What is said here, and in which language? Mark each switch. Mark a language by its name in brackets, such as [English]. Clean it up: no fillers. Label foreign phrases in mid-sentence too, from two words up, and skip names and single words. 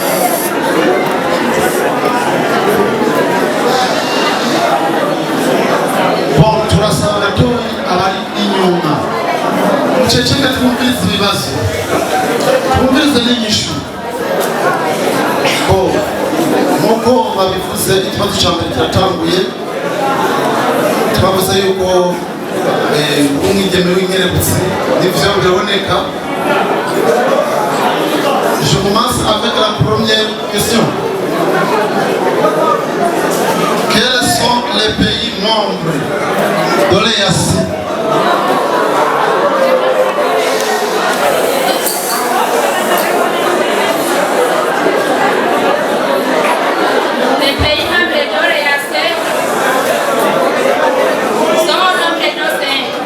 [Rundi] Bon, turasaba gatoyi abari inyuma muceceke twumvirize ibibazo, twumvirize n'inyishu. Bon, nk'uko babivuze ikibazo ca mbere kiratanguye, twavuze yuko umwigeme w'inkerebutsi nivyo biraboneka. [French] Je commence avec la première question. Quels sont les pays membres de l'EAC? Les pays membres de l'EAC sont au nombre de 5.